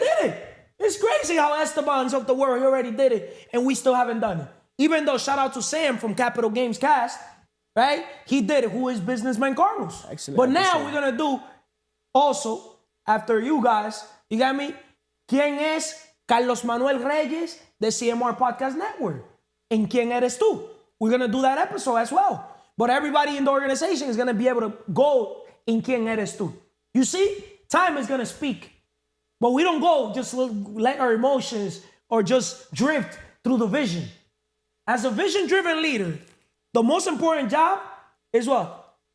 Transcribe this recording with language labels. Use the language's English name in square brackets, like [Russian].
[English] did it. It's crazy how Estebans of the world, you already did it, and we still haven't done it. Even though, shout out to Sam from Capital Games Cast, right? He did it. Who is Businessman Carlos? Excellent But now episode. we're going to do also, after you guys, you got me? [Spanish] ¿Quién es Carlos Manuel Reyes de CMR Podcast Network? And ¿Quién eres tú? [English] We're going to do that episode as well. But everybody in the organization is going to be able to go in ¿Quién eres tú? You see, time is going to speak. But we don't go just let our emotions or just drift through the vision. As a vision-driven leader, the most important job is what?